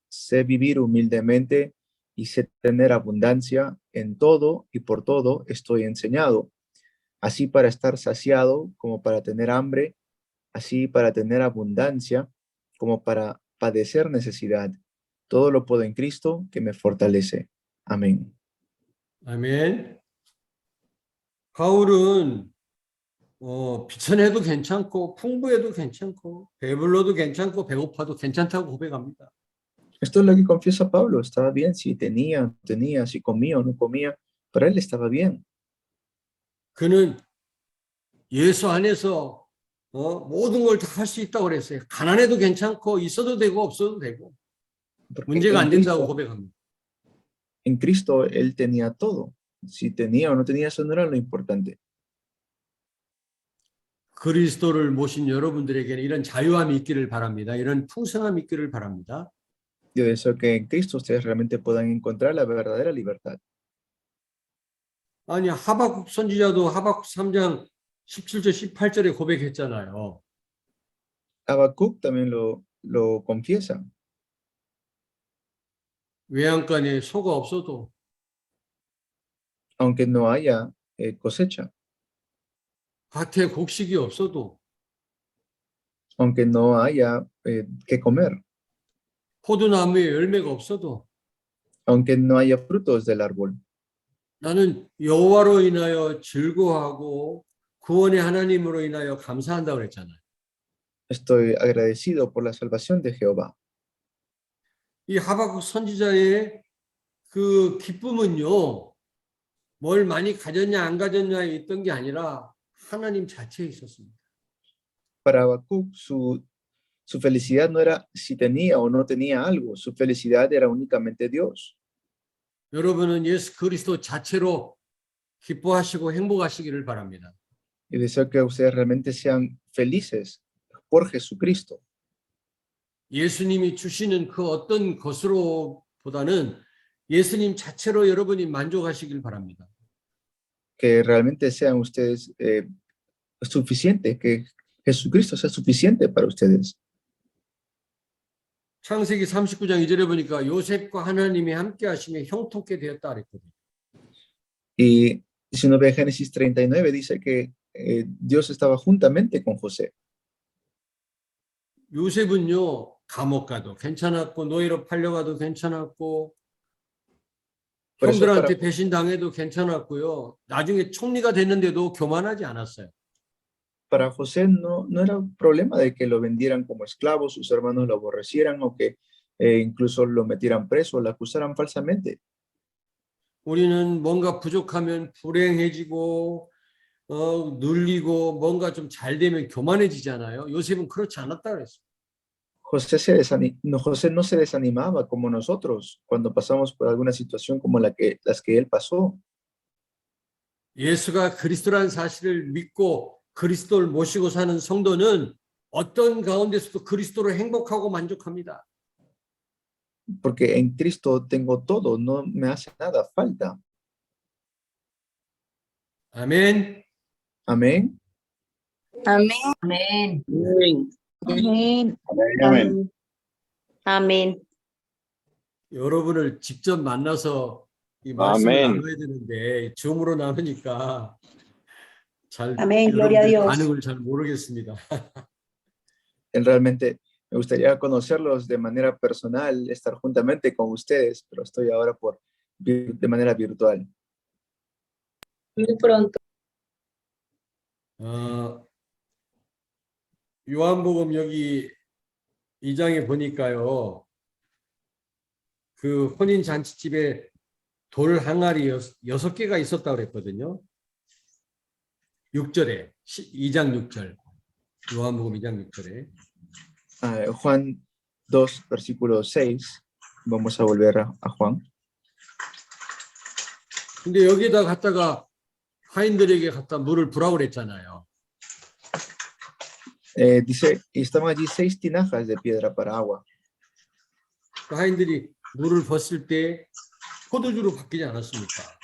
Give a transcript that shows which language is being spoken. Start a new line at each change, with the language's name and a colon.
Spanish: Sé vivir humildemente y sé tener abundancia en todo y por todo estoy enseñado. Así para estar saciado como para tener hambre, así para tener abundancia como para padecer necesidad. Todo lo puedo en Cristo que me fortalece. Amén.
Korean: 아멘. 바울은 비천해도 괜찮고 풍부해도 괜찮고 배불러도 괜찮고 배고파도 괜찮다고 고백합니다.
Spanish: Esto es lo que confiesa Pablo. Estaba bien si tenía, no tenía, si comía o no comía. Para él estaba bien.
Korean: 그는 예수 안에서 모든 걸 다 할 수 있다고 그랬어요. 가난해도 괜찮고 있어도 되고 없어도 되고
Spanish: Porque
Korean: 문제가 안 된다고 고백합니다.
Spanish: en Cristo él tenía todo. Si tenía o no tenía, eso no era lo importante.
Korean: 그리스도를 모신 여러분들에게는 이런 자유함이 있기를 바랍니다. 이런 풍성함이 있기를 바랍니다.
Spanish: Yo deseo que en Cristo ustedes realmente puedan encontrar la verdadera libertad.
Korean: 아니 하박국 선지자도 하박국 3장 17절 18절에 고백했잖아요.
Spanish: Habacuc también lo confiesa.
Korean: 외양간에 소가 없어도
Spanish: Aunque no haya cosecha,
Korean: 밭에 곡식이 없어도
Spanish: aunque no haya que comer,
Korean: 포도나무에 열매가 없어도
Spanish: aunque no haya frutos del árbol.
Korean: 나는 여호와로 인하여 즐거워하고 구원의 하나님으로 인하여 감사한다고 그랬잖아요.
Spanish: Estoy agradecido por la salvación de Jehová.
Korean: 이 하박국 선지자의 그 기쁨은요, 뭘 많이 가졌냐 안 가졌냐에 있던 게 아니라 하나님 자체에 있었습니다.
Spanish: Para Habacuc, su felicidad no era si tenía o no tenía algo, su felicidad era únicamente Dios.
Korean: 여러분은 예수 그리스도 자체로 기뻐하시고 행복하시기를 바랍니다.
Spanish: Y deseo que ustedes realmente sean felices por Jesucristo.
Korean: 예수님이 주시는 그 어떤 것으로보다는 예수님 자체로 여러분이 만족하시길 바랍니다.
Spanish: Que realmente sean ustedes suficientes, que Jesucristo sea suficiente para ustedes.
Korean: 창세기 39장 2절에 보니까 요셉과 하나님이 함께 하시며 형통케 되었다 그랬거든요.
Spanish: Y si uno ve Génesis 39, dice que Dios estaba juntamente con José.
Korean: 요셉은요, 감옥 가도 괜찮았고 노예로 팔려가도 괜찮았고 그래서 형들한테 배신당해도 괜찮았고요. 나중에 총리가 됐는데도 교만하지 않았어요.
Spanish: Para José no era un problema de que lo vendieran como esclavo, sus hermanos lo aborrecieran o que incluso lo metieran preso, lo acusaran falsamente.
Korean: 우리는 뭔가 부족하면 불행해지고 눌리고 뭔가 좀 잘 되면 교만해지잖아요. 요셉은 그렇지 않았다 그랬어요.
Spanish: José no se desanimaba como nosotros cuando pasamos por alguna situación como las que él pasó.
Korean: 예수가 그리스도라는 사실을 믿고 그리스도를 모시고 사는 성도는 어떤 가운데서도 그리스도로 행복하고 만족합니다.
Spanish: Porque en Cristo tengo todo, no me hace nada falta.
Korean: 아멘.
Spanish: Amén. Amén. Amén. Amén. Amén.
Korean: 여러분을 직접 만나서 이 말씀을 아멘. 나눠야 되는데 줌으로 나누니까 잘
Spanish: 아멘, gloria a
Korean: 여러분들
Spanish: Dios.
Korean: 반응을 잘 모르겠습니다.
Spanish: Realmente me gustaría conocerlos de manera personal, estar juntamente con ustedes, pero estoy ahora de manera virtual. Muy pronto.
Korean: 요한복음 여기 2장에 보니까요. 그 혼인 잔치집에 돌 항아리 6개가 있었다고 그랬거든요. 6절에 2장 6절. 요한복음 2장 6절에.
Spanish: Juan 2, versículo 6. Vamos a volver a Juan.
Korean: 근데 여기다 갖다가 하인들에게 갖다 물을 부라고 그랬잖아요.
Spanish: Dice, y estaban allí 6 tinajas de piedra para agua.
Korean: 그 하인들이 물을 붓을 때 포도주로 바뀌지 않았습니까?